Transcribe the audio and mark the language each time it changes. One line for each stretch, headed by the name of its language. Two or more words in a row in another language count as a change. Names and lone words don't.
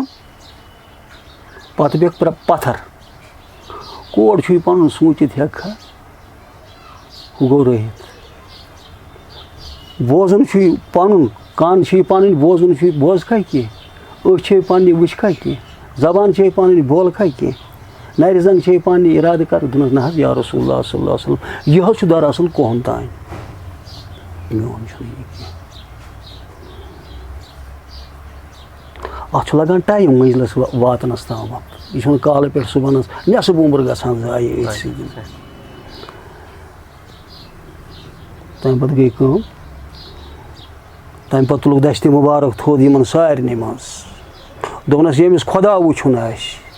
Kashmiri: پَتہٕ بیٚکھ پَتھر کوڑ چھُے پَنُن سوٗنٛچِتھ ہٮ۪ککھا ہُہ گوٚو رٲہِتھ بوزُن چھُے پَنُن کَن چھُے پَنٕنۍ بوزُن چھُے بوزکھا کینٛہہ أچھ چھے پنٛنہِ وٕچھکھا کینٛہہ زبان چھے پَنٕنۍ بولکھا کینٛہہ نَرِ زنٛگ چھے پنٛنہِ اِرادٕ کَرٕ دوٚپنَس نہ حظ یا رسول اللہ
Arabic: صلی اللہ علیہ وسلم
Kashmiri: یہِ حظ چھُ دراصل کُہُنٛد تانۍ میون چھُنہٕ یہِ کینٛہہ اَتھ چھُ لگان ٹایم مٔنٛزلَس واتنَس تامَتھ یہِ چھُنہٕ کالہٕ پٮ۪ٹھ صُبحنَس نٮ۪صٕب عُمر گژھان ضایہِ أتھۍ سۭتۍ تَمہِ پَتہٕ گٔے کٲم تَمہِ پَتہٕ تُلُکھ دَستہِ مُبارک تھوٚد یِمن سارنٕے منٛز دوٚپنَس ییٚمِس خۄدا وٕچھُن آسہِ